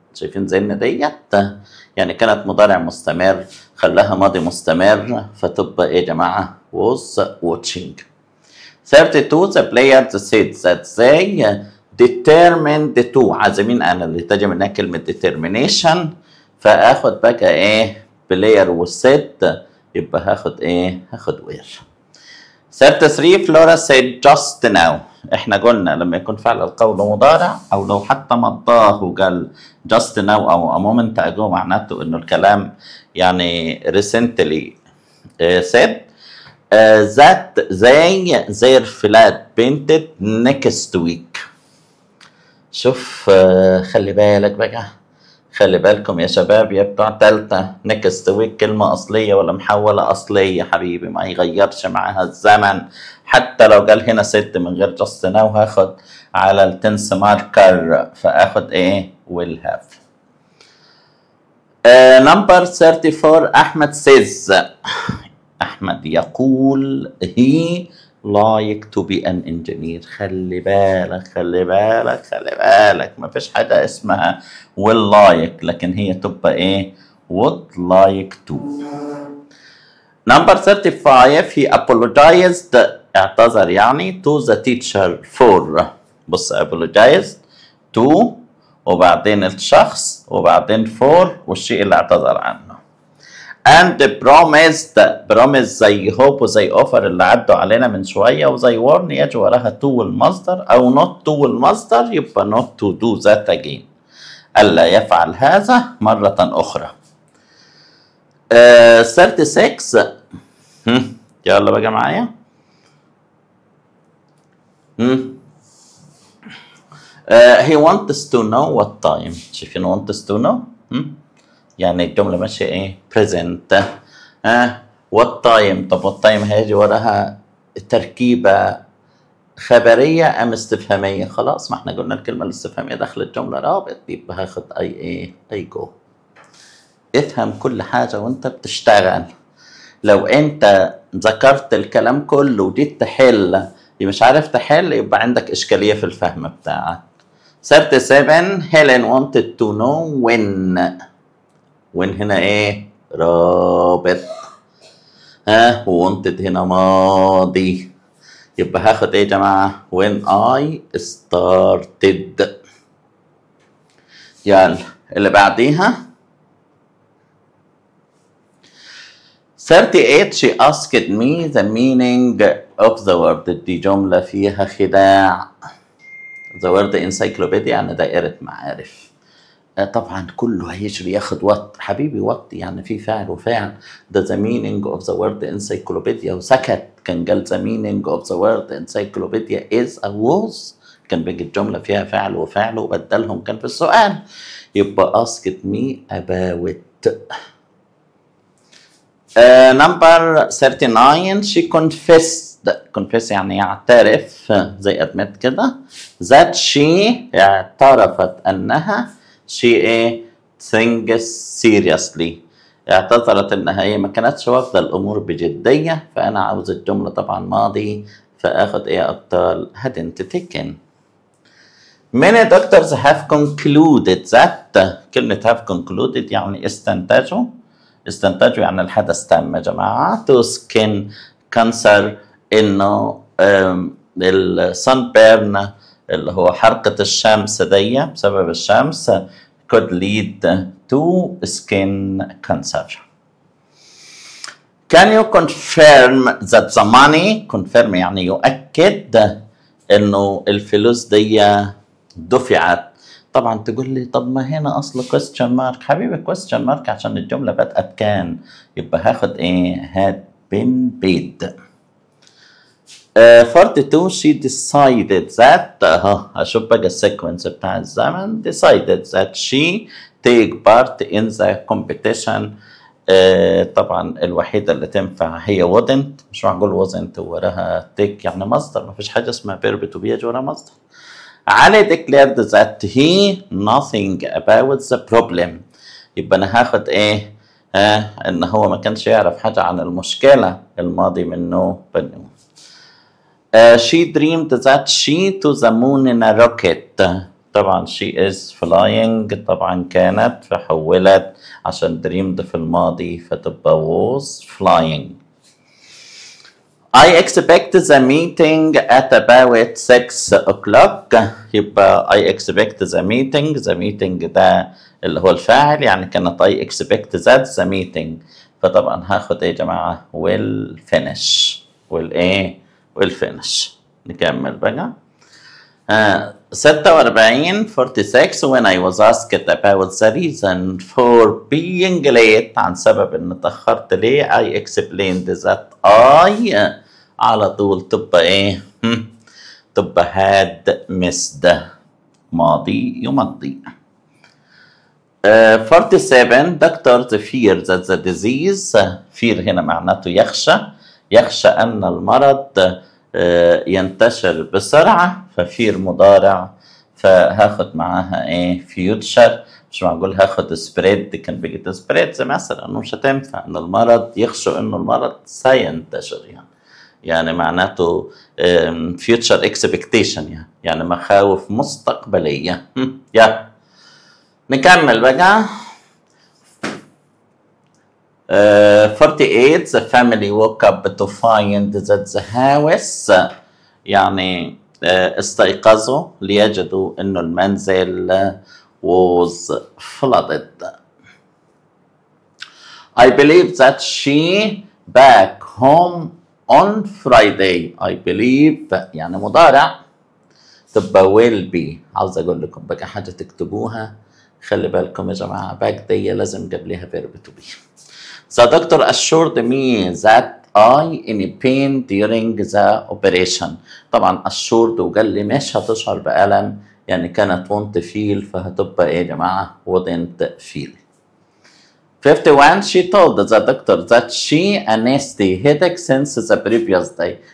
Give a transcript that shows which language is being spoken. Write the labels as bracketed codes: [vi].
[ar] شايفين زين ديت يعني كانت مضارع مستمر خلاها ماضي مستمر فتبقى ايه يا جماعة [en] was watching. 32 the players said that they determined to. [ar] عازمين انا اللي تجي منها كلمة determination فاخد بقى ايه player والست يبقى هاخد ايه هاخد where. [en] 33 Flora said just now. [ar] احنا قلنا لما يكون فعل القول مضارع او لو حتى مضاه وقال [en] just now [ar] او [en] a moment ago [ar] معناته انه الكلام يعني [en] recently said that their flat painted next week. [ar] شوف خلي بالك بقى خلي بالكم يا شباب يا بتوع تالتة [en] next week [ar] كلمة أصلية ولا محولة أصلية حبيبي ما يغيرش معاها الزمن. حتى لو قال هنا ست من غير just now هاخد على التنس ماركر فاخد ايه [en] will have. number 34 Ahmed says. Ahmed [ar] يقول [en] he like to be an engineer. [ar] خلي بالك خلي بالك خلي بالك ما فيش حاجة اسمها [en] will like [ar] لكن هي تبقى ايه [en] would like to. number 35 he apologized [ar] اعتذر يعني [en] to the teacher for. [ar] بص [en] apologized to [ar] وبعدين الشخص وبعدين for والشيء اللي اعتذر عنه. [en] and promised [ar] زي hope وزي offer اللي عدوا علينا من شوية، وزي warn يجي وراها to المصدر أو not to المصدر، يبقى [en] not to do that again، [ar] ألا يفعل هذا مرة أخرى. 36 يلا بقى معايا. [en] he wants to know what time. [ar] شايفين [en] wants to know؟ [ar] يعني الجملة ماشية ايه؟ present. [en] what time. [ar] طب [en] what time [ar] هيجي وراها تركيبة خبرية أم استفهامية؟ خلاص ما احنا قلنا الكلمة الاستفهامية داخل الجملة رابط، يبقى هاخد أي ايه؟ أي جو. افهم كل حاجة وانت بتشتغل. لو انت ذكرت الكلام كله وجيت تحل مش عارف تحل، يبقى عندك إشكالية في الفهم بتاعك. [en] 37 Helen wanted to know when [ar] هنا ايه؟ رابط. wanted هنا ماضي، يبقى هاخد ايه يا جماعة؟ [en] when I started. [ar] يلا اللي بعديها [en] 38 she asked me the meaning of the word. [ar] دي جملة فيها خداع. [en] the word encyclopedia [ar] يعني دائرة معارف. طبعا كله هيجري ياخد وات. حبيبي وات يعني في فعل وفعل. ده [en] the meaning of the word encyclopedia [ar] وسكت، كان قال [en] the meaning of the word encyclopedia is a was، [ar] كان بيجي الجملة فيها فعل وفعل وبدلهم كان في السؤال، يبقى [en] asked me about. number 39 she confess [ar] يعني يعترف زي admit كده، [en] that she [ar] اعترفت أنها [en] she thinks seriously، [ar] اعتذرت أنها هي ما كانتش واخدة الأمور بجدية، فأنا عاوز الجملة طبعا ماضي، فآخد أبطال [en] hadn't taken. Many doctors have concluded that. [ar] كلمة [en] have concluded [ar] يعني استنتجوا يعني الحدث تم يا جماعة. [en] to skin cancer [ar] إنه السن بيرن اللي هو حرقة الشمس دي بسبب الشمس [en] could lead to skin cancer. Can you confirm that the money confirm [ar] يعني يؤكد إنه الفلوس دي دفعت. طبعا تقول لي طب ما هنا اصل [en] question mark. [ar] حبيبي question mark عشان الجمله بدأت كان، يبقى هاخد [en] had been paid. [ar] 42 [en] she decided that [ar] اشوف بقى السيكونس بتاع الزمن. [en] decided that she take part in the competition. [ar] طبعا الوحيدة اللي تنفع هي [en] wouldn't، [ar] مش معقول wasn't وراها take يعني مصدر، ما فيش حاجة اسمها [en] verb to be [ar] يجي ورا مصدر. [en] Ali declared that he nothing about the problem. [ar] يبقى أنا هاخد إن هو ما كانش يعرف حاجة عن المشكلة، الماضي منه بنو. [en] she dreamed that she to the moon in a rocket. [ar] طبعا [en] she is flying [ar] طبعا كانت، فحولت عشان dreamed في الماضي فتبقى [en] was flying. I expect the meeting at about 6 o'clock. [ar] يبقى [en] I expect the meeting [ar] ده اللي هو الفاعل، يعني كانت [en] I expect that the meeting، [ar] فطبعا هاخد يا جماعة [en] will finish will finish. [ar] نكمل بقى. 46 when I was asked about the reason for being late عن سبب ان اتأخرت ليه I explained that I على طول تبقى تبقى had missed ماضي يمضي. [en] 47 doctors fear that the disease. [ar] fear هنا معناته يخشى أن المرض ينتشر بسرعة، ففير مضارع، فهاخد معاها [en] future. [ar] مش معقول هاخد spread، كان بيجي spread مثلا، مش هتنفع ان المرض يخشوا انه المرض سينتشر، يعني معناته [en] future expectation [ar] يعني مخاوف مستقبلية. نكمل بقى. [en] 48 the family woke up to find that the house [ar] يعني استيقظوا ليجدوا انه المنزل [en] was flooded. I believe that she back home on Friday. I believe [ar] يعني مضارع تبقى [en] will be. [ar] عاوز اقول لكم بقى حاجة تكتبوها، خلي بالكم يا جماعة back دي لازم قبلها verb to be. [en] The doctor assured me that I in pain during the operation. [ar] طبعا assured وقال لي مش هتشعر بألم، يعني كانت [en] won't feel، [ar] فهتبقى ايه يا جماعة [en] wouldn't feel. 51 she told the doctor that she a nasty headache since the previous day.